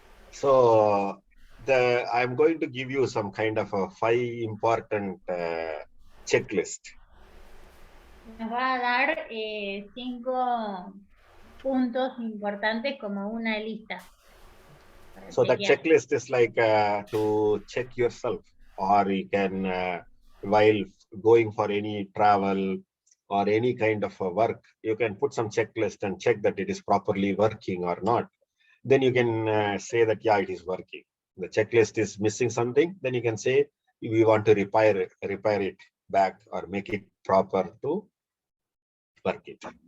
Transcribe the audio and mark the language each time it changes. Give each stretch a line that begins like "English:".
English: So I'm going to give you some kind of a 5 important checklist.
Spanish: Nos va a dar 5 puntos importantes como una lista.
English: So that checklist is like to check yourself, or you can while going for any travel or any kind of work, you can put some checklist and check that it is properly working or not. Then you can say that yeah, it is working. The checklist is missing something, then you can say we want to repair it back or make it proper to work it.